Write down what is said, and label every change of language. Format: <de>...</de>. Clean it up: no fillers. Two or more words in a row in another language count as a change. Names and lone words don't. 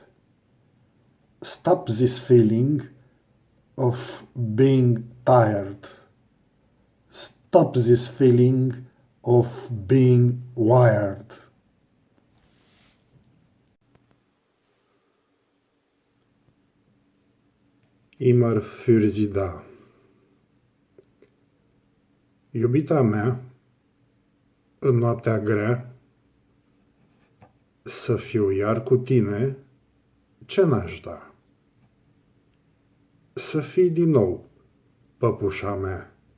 <en>Stop this feeling of being tired. Stop this feeling of being wired. Imar Fürzida.</en> <ro>Iubita mea, în noaptea grea, să fiu iar cu tine, ce n-aș da? Să fii din nou păpușa mea.</ro>